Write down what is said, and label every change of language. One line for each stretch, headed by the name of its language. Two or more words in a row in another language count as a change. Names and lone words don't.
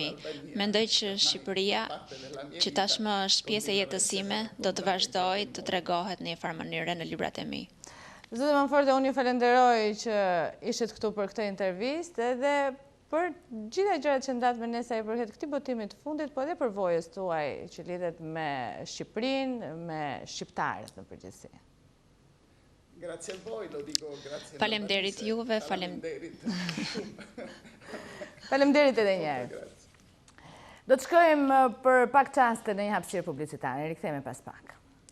Albanian: Mendoj që Shqipëria, që tashmë është pjesë e jetës time, do të vazhdojë të tregohet në një farë mënyre në librat e mi. Zotë Manforte, unë ju falenderoj që ishit këtu për këtë intervistë dhe për gjitha gjërat që ndat me ne sa I përket këtij botimi të fundit, po edhe për vojës tuaj që lidhet me Shqipërinë, me shqiptarët në përgjithësi.
Italian: Grazie a voi, lo dico grazie.
Albanian: Faleminderit juve, Faleminderit edhe një herë. Do të shkojmë për pak çaste në një hapësirë publicitare, rikthehemi pas pak.